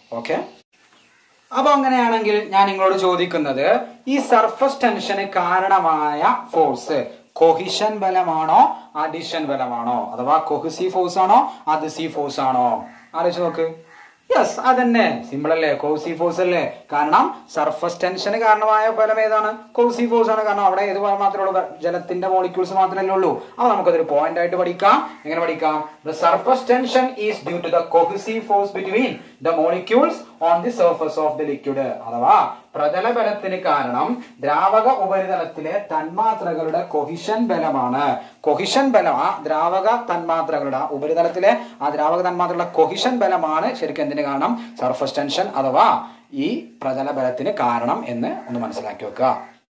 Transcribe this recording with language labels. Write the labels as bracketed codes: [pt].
[ml] Okay, അപ്പൊ അങ്ങനെയാണെങ്കിൽ ഞാൻ നിങ്ങളോട് ചോദിക്കുന്നത്, ഈ സർഫസ് ടെൻഷന് കാരണമായ ഫോഴ്സ് കൊഹിഷൻ ബലമാണോ അഡിഷൻ ബലമാണോ, അഥവാ കൊഹിസീവ് ഫോഴ്സ് ആണോ അഡിസീവ് ഫോഴ്സ് ആണോ? ആലോചിച്ച് നോക്ക്. യെസ്, അതന്നെ, സിമ്പിൾ അല്ലേ, കോസീവ് ഫോഴ്സ് അല്ലേ. കാരണം സർഫസ് ടെൻഷന് കാരണമായ ഫലം ഏതാണ്? കോസീവ് ഫോഴ്സ് ആണ്. കാരണം അവിടെ ഏത് മാത്രമേ ഉള്ളൂ, ജലത്തിന്റെ മോളിക്യൂൾസ് മാത്രമല്ലേ ഉള്ളൂ. അപ്പൊ നമുക്കതൊരു പോയിന്റ് ആയിട്ട് പഠിക്കാം. എങ്ങനെ പഠിക്കാം? [en] The surface tension is due to the cohesive force between the molecules on the surface of the liquid. [ml] അഥവാ പ്രതല ബലത്തിന് കാരണം ദ്രാവക ഉപരിതലത്തിലെ തന്മാത്രകളുടെ കൊഹിഷൻ ബലമാണ്. കൊഹിഷൻ ബലം, ആ ദ്രാവക തന്മാത്രകളുടെ ഉപരിതലത്തിലെ ആ ദ്രാവക തന്മാത്രകളുടെ കൊഹിഷൻ ബലമാണ് ശരിക്കും എന്തിന് കാരണം? സർഫസ് ടെൻഷൻ അഥവാ ഈ പ്രതല ബലത്തിന് കാരണം എന്ന് ഒന്ന് മനസ്സിലാക്കി വെക്കുക.